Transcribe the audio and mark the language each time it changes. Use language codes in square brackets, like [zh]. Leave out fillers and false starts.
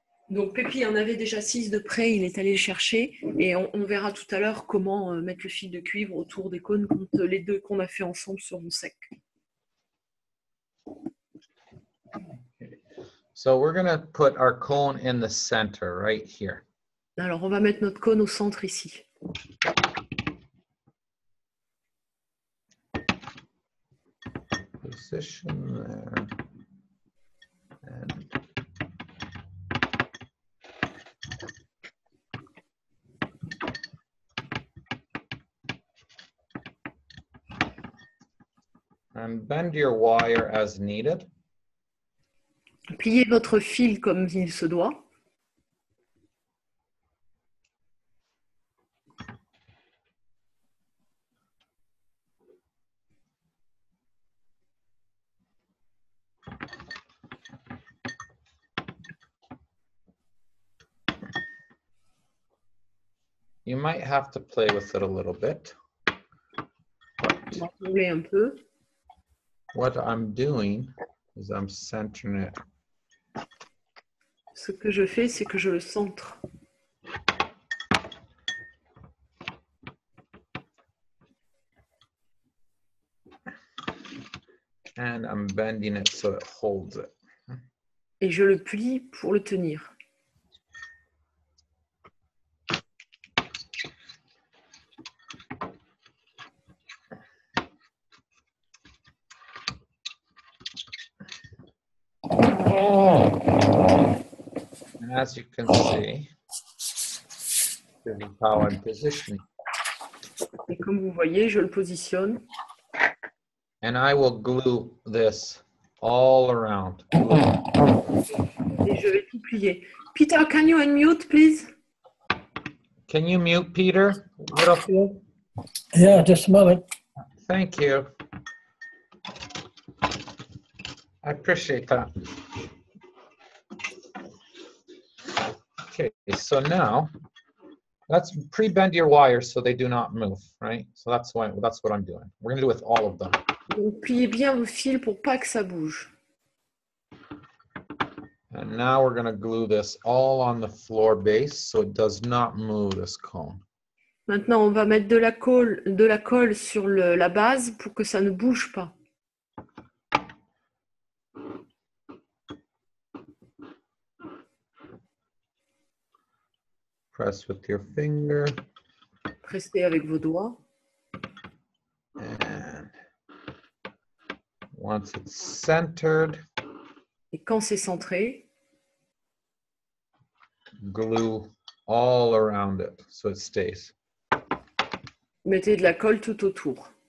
[fr] Donc Pépi en avait déjà 6 de près, il est allé le chercher et on verra tout à l'heure comment mettre le fil de cuivre autour des cônes quand les deux qu'on a fait ensemble seront secs. [en] So we're going to put our cone in the center right here. [fr] Alors on va mettre notre cône au centre ici. [en] Position there. And bend your wire as needed. [fr] Pliez votre fil comme il se doit. [en] You might have to play with it a little bit. [fr] On va jongler un peu. [en] What I'm doing is I'm centering it. [fr] Ce que je fais, c'est que je le centre. [en] And I'm bending it so it holds it. [fr] Et je le plie pour le tenir. [en] And as you can see, this is how I'm positioning. [fr] Et comme vous voyez, je le positionne. [en] And I will glue this all around. [fr] Et je vais tout plier. [en] Peter, can you unmute, please? Can you mute Peter Littlefield? Yeah, just a moment. Thank you. I appreciate that. Okay, so now let's pre-bend your wires so they do not move, right? So that's what I'm doing. We're gonna do it with all of them. [fr] Donc, pliez bien vos fils pour pas que ça bouge. [en] And now we're gonna glue this all on the floor base so it does not move this cone. [fr] Maintenant, on va mettre de la colle sur la base pour que ça ne bouge pas. [en] Press with your finger. [fr] Pressez avec vos doigts. [en] And once it's centered, [fr] Et quand c'est centré, [en] glue all around it so it stays. [fr] mettez de la colle tout autour.